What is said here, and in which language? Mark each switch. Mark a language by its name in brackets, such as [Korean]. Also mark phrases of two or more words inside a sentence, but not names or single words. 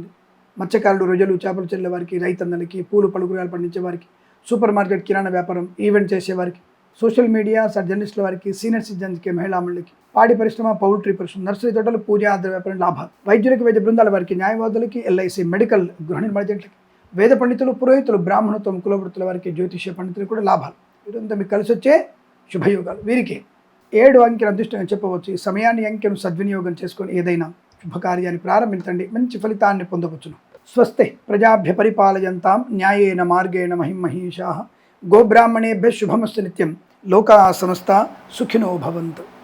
[Telugu] మత్స్యకారులు, రొయ్యలు, చేపలు చెల్లే వారికి, రైతన్నలకి, పూలు పళ్ళు కూరగాయలు పండించే వారికి, సూపర్ మార్కెట్ కిరాణా వ్యాపారం, ఈవెంట్ చేసేవారికి, సోషల్ మీడియా, జర్నలిస్టుల వారికి, సీనియర్ సిటిజన్స్కి, మహిళా మండలికి, పాడి పరిశ్రమ, పౌల్ట్రీ పరిశ్రమ, నర్సరీ తోటలు, పూజాద్ర వ్యాపారం లాభాలు, వైద్యులకి, వైద్య బృందాల వారికి, న్యాయవాదులకి, ఎల్ఐసి, మెడికల్, గృహ నిర్మాణ జంట్లకి, వేద పండితులు, పురోహితులు, బ్రాహ్మణత్వం, కులవృత్తుల వారికి, జ్యోతిష్య పండితులకు కూడా లాభాలు. ఇదంతా మీకు కలిసి వచ్చే శుభయోగాలు. వీరికి 7 అంకెను అదృష్టంగా చెప్పవచ్చు. ఈ సమయాన్ని అంకెను సద్వినియోగం చేసుకొని ఏదైనా శుభకార్యాన్ని ప్రారంభించండి, మంచి ఫలితాన్ని పొందవచ్చును. [Sanskrit] స్వస్తి ప్రజాభ్య పరిపాలయంతాం న్యాయేన మార్గేణ మహిమహీషాః గోబ్రాహ్మణేభ్యः శుభమస్తు నిత్యం. లోకా సమస్తా సుఖినో భవంతు.